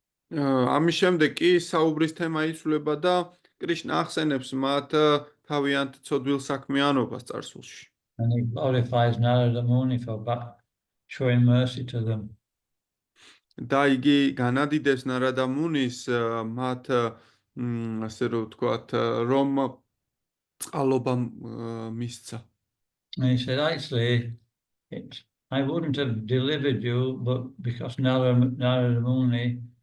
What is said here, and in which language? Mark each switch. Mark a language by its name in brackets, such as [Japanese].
[Georgian] ამის შემდეგ კი საუბრის თემა იცვლება და კრიშნა ახსენებს მათ თავიანთ ცოდვილ საქმიანობას წარსულში. [English] And he glorifies Narada Muni for showing mercy to them. [Georgian] და იგი განადიდებს ნარადა მუნის მათ ასე რომ ვთქვათ, რომ წყალობა მისცა. [English] And he said, actually, I wouldn't have delivered you, but because Narada Muni